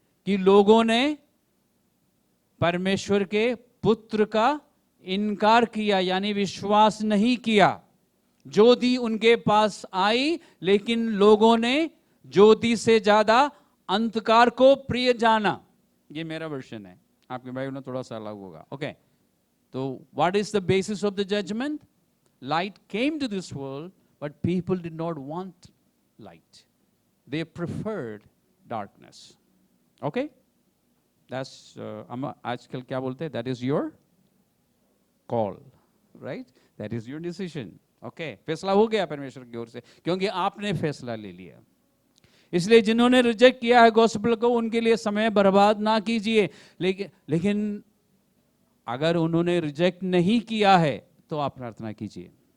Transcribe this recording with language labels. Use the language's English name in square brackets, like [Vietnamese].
[Hindi] कि लोगों ने परमेश्वर के पुत्र का इनकार किया, यानी विश्वास नहीं किया। ज्योति उनके पास आई, लेकिन लोगों ने ज्योति से ज्यादा अंधकार को प्रिय जाना। ये मेरा वर्जन है, आपके बाइबल में थोड़ा सा अलग होगा। [English] Okay, तो what is the basis of the judgement? Light came to this world, but people did not want light. They preferred darkness. Okay? That's, [Hindi] हम आजकल क्या बोलते हैं? [English] That is your call, right? That is your decision. Okay? [Hindi] फैसला हो गया परमेश्वर की ओर से, क्योंकि आपने फैसला ले लिया। इसलिए जिन्होंने रिजेक्ट किया है गॉस्पेल को, उनके लिए समय बर्बाद ना कीजिए। लेकिन अगर उन्होंने रिजेक्ट नहीं किया है तो आप प्रार्थना कीजिए।